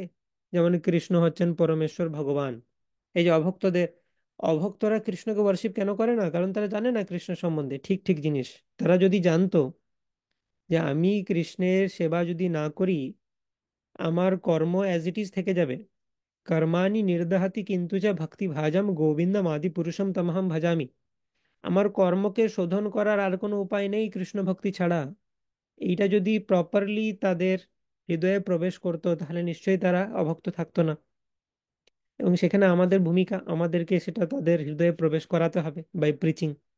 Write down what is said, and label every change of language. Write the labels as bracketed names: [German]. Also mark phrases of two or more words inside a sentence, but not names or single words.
[Bangla] যেমন কৃষ্ণ হচ্ছেন পরমেশ্বর ভগবান। এই যে অভক্তরা কৃষ্ণকে ওয়ার্শিপ কেন করে না? কারণ তারা জানে না কৃষ্ণ সম্বন্ধে ঠিক ঠিক জিনিস। তারা যদি জানতো যে আমি কৃষ্ণের সেবা যদি না করি, আমার কর্ম [English] as it is [Bangla] থেকে যাবে। [Sanskrit] কর্মাণি নির্দহাতি কিন্তু যা ভক্তি ভাজম গোবিন্দম আদি পুরুষম তমহম ভজামি। [Bangla] আমার কর্মকে শোধন করার আর কোনো উপায় নেই কৃষ্ণ ভক্তি ছাড়া। এইটা যদি প্রপারলি তাদের হৃদয়ে প্রবেশ করতো, তাহলে নিশ্চয়ই তারা অভক্ত থাকতো না। এবং সেখানে আমাদের ভূমিকা, আমাদেরকে সেটা তাদের হৃদয়ে প্রবেশ করাতে হবে [English] by preaching.